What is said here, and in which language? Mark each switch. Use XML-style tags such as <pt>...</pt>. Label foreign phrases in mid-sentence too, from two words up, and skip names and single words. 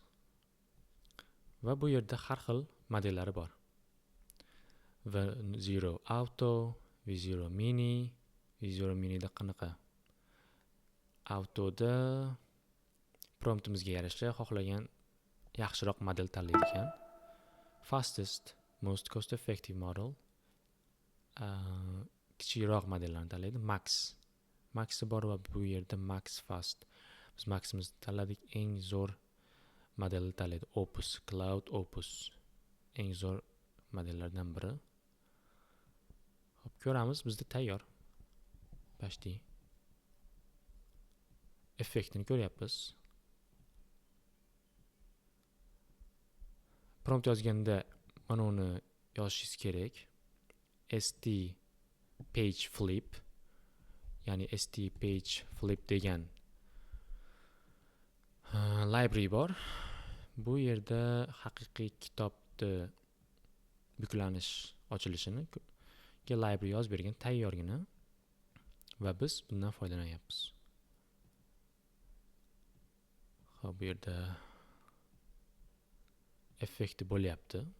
<uz>Va bu yerda har xil modellari bor. V0 Auto, V0 Mini, V0 Minida qanaqa? Autoda promptimizga yarasha xohlagan yaxshiroq model tanlaydi ekan.</uz> <en>Fastest, most cost effective model.</en> <uz>kichikroq modellarni tanlaydi. Maxi bor va bu yerda Max Fast. Biz Maximizni tanladik. Eng zo'r modelni tanlaydi. Opus, Cloud Opus. Eng zo'r modellardan biri. Hop, ko'ramiz, bizda tayyor. Почти. Effektini ko'ryapmiz. Prompt yozganda mana uni yozishingiz kerak. ST page flip, ya'ni ST page flip degan library bor. Bu yerda haqiqiy kitobni buklanish ochilishini library yozib bergan tayyorgina va biz bundan foydalanyapmiz. Xo'p, bu yerda effekti bo'lyapti.</uz>